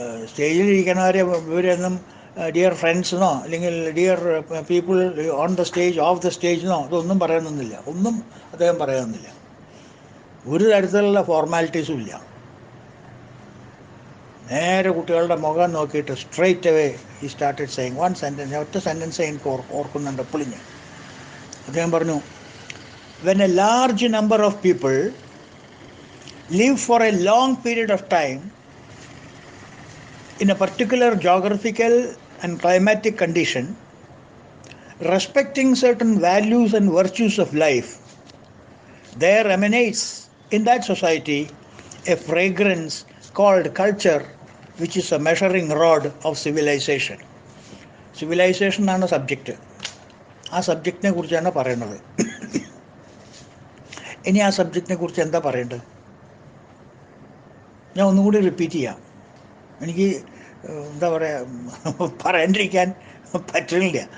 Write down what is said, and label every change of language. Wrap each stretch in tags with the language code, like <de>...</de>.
<ml>സ്റ്റേജിലിരിക്കണവരെ ഇവരൊന്നും ഡിയർ ഫ്രണ്ട്സിനോ അല്ലെങ്കിൽ</ml> <en>dear people on the stage, of the സ്റ്റേജിനോ</en> <ml>ഇതൊന്നും പറയാനൊന്നുമില്ല. ഒന്നും അദ്ദേഹം പറയാനൊന്നുമില്ല. ഒരു തരത്തിലുള്ള ഫോർമാലിറ്റീസും ഇല്ല. നേരെ കുട്ടികളുടെ മുഖം നോക്കിയിട്ട്</ml> <en>Straight away he started saying one sentence.</en> <ml>ഒറ്റ സെൻറ്റൻസ് എനിക്ക് ഓർക്കുന്നുണ്ട് എപ്പോഴും ഞാൻ. അദ്ദേഹം പറഞ്ഞു,</ml> <en>When a large number of people live for a long period of time in a particular geographical and climatic condition, respecting certain values and virtues of life, there emanates in that society a fragrance called culture, which is a measuring rod of civilization.</en> <ml>Civilization ആണ് subject. ആ സബ്ജക്റ്റിനെ കുറിച്ചാണ് പറയുന്നത്. ഇനി ആ സബ്ജക്റ്റിനെ കുറിച്ച് എന്താ പറയേണ്ടത്? ഞാൻ ഒന്നുകൂടി റിപ്പീറ്റ് ചെയ്യാം. എനിക്ക് എന്താ പറയുക, പറയാണ്ടിരിക്കാൻ പറ്റുന്നില്ല.</ml>